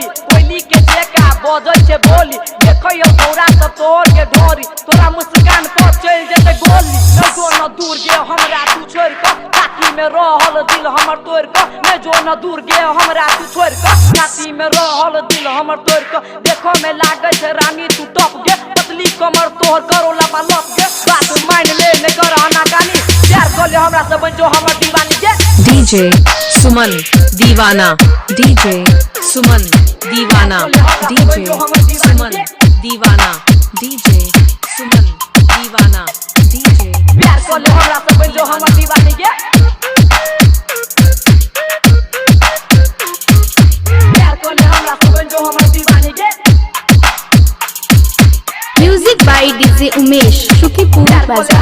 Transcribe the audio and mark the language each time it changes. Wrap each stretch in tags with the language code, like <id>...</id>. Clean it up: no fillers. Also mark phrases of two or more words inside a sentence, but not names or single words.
<anp>कोइली के जेका बजै छे बोली देखियो तोरा सब तोर के ढोरी तोरा मुस्कान पर चल जेते गोली न जो न दूर गे हमरा तू छोड़ के छाती में रहल दिल हमर तोड़ के न जो न दूर गे हमरा तू छोड़ के छाती में रहल दिल हमर तोड़ के देखो में लागै छे रानी तू टप गे पतली कमर तोहर करो लपा लप गे बात मान ले न कर अनाकानी प्यार कर ले हमरा से बन जो हमर दीवानी गे DJ Suman Divana, DJ Suman Divana, DJ Suman Divana, DJ Suman Divana, DJ प्यार कर ले हमरा से बन जो हमर दीवानी गे प्यार कर ले हमरा से बन जो हमर दीवानी गे</anp> <en>Music by DJ Umesh, Shukipur Bazaar.</en>